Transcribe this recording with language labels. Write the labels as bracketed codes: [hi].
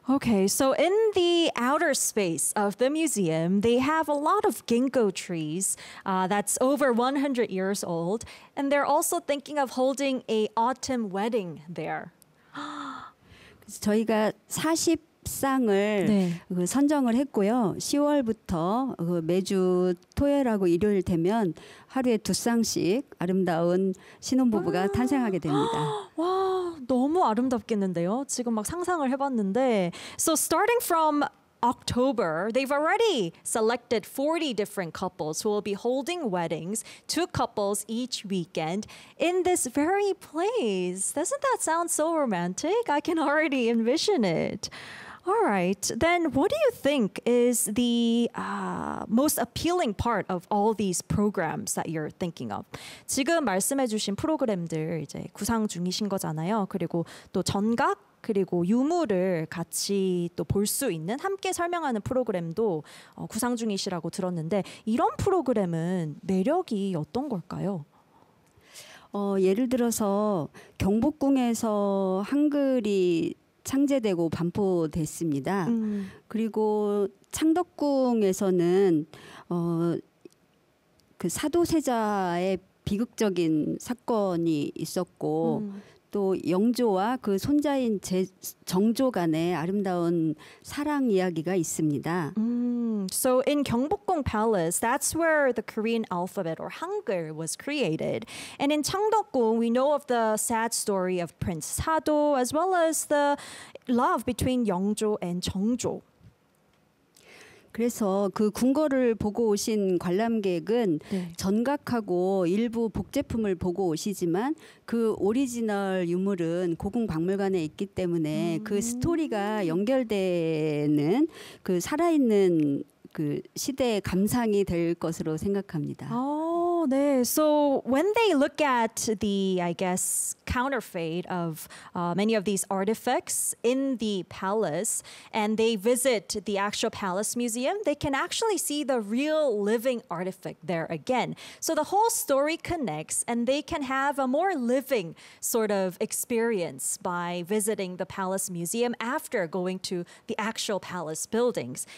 [en] Okay, so in the outer space of the museum, they have a lot of ginkgo trees that's over 100 years old, and they're also thinking of holding a autumn wedding there. [ko] 저희가 40쌍을 네. 선정을 했고요. 10월부터 매주 토요일하고 일요일 되면 하루에 두 쌍씩 아름다운 신혼부부가 탄생하게 됩니다. 와, 너무 아름답겠는데요. 지금 막 상상을 해봤는데. [en] So starting from October, they've already selected 40 different couples who will be holding weddings, two couples each weekend, in this very place. Doesn't that sound so romantic? I can already envision it. All right, then what do you think is the most appealing part of all these programs that you're thinking of? [ko] 지금 말씀해 주신 프로그램들 이제 구상 중이신 거잖아요. 그리고 또 전각 그리고 유물을 같이 또 볼 수 있는 함께 설명하는 프로그램도 구상 중이시라고 들었는데 이런 프로그램은 매력이 어떤 걸까요? 예를 들어서 경복궁에서 한글이 창제되고 반포됐습니다. 그리고 창덕궁에서는 그 사도세자의 비극적인 사건이 있었고 또 영조와 그 손자인 정조 간의 아름다운 사랑 이야기가 있습니다. [en] So in Gyeongbokgung Palace, that's where the Korean alphabet or Hangul was created. And in Changdeokgung, we know of the sad story of Prince Sado as well as the love between Yeongjo and Jeongjo. [ko] 그래서 그 궁궐을 보고 오신 관람객은 네. 전각하고 일부 복제품을 보고 오시지만 그 오리지널 유물은 고궁박물관에 있기 때문에 그 스토리가 연결되는 그 살아있는 그 시대의 감상이 될 것으로 생각합니다. 네. [en] So when they look at the, I guess, counterfeit of many of these artifacts in the palace and they visit the actual palace museum, they can actually see the real living artifact there again. So the whole story connects and they can have a more living sort of experience by visiting the palace museum after going to the actual palace buildings.